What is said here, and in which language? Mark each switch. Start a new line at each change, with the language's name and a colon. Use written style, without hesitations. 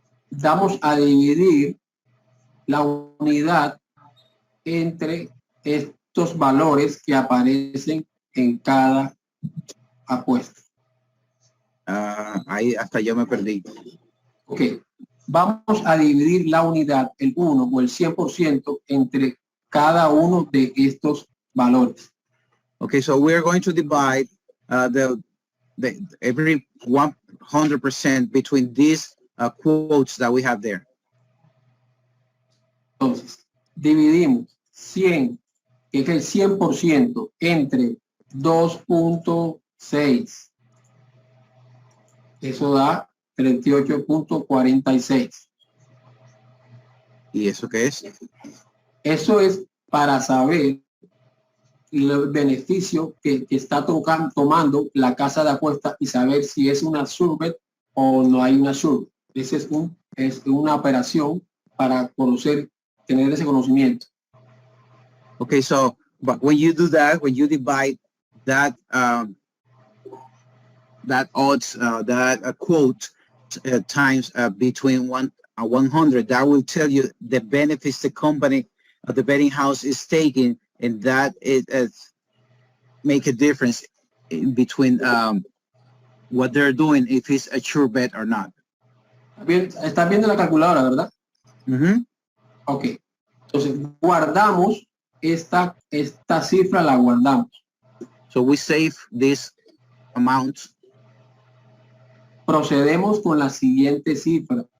Spanish: Vamos a dividir la unidad entre estos valores que aparecen en cada apuesta. Ahí hasta yo me perdí. Ok, vamos a dividir la unidad, el 1 o el 100% entre cada uno de estos valores.
English: Okay, so we're going to divide every 100% between these quotes that we have there.
Spanish: Entonces, dividimos 100, que es el 100%, entre 2.6. Eso da 38.46. ¿Y eso qué es? Eso es para saber el beneficio que está tomando la casa de apuestas y saber si es una surbet o no hay una surbet. Esa es una operación para tener ese conocimiento.
English: Okay, so but when you do that, when you divide that that odds that quote times between 100, that will tell you the benefits the company the betting house is taking, and that it make a difference in between what they're doing, if it's a sure bet or not.
Spanish: ¿Estás viendo la calculadora, verdad? Mm-hmm. Ok. Entonces, guardamos esta cifra, la guardamos.
English: So we save this amount.
Spanish: Procedemos con la siguiente cifra.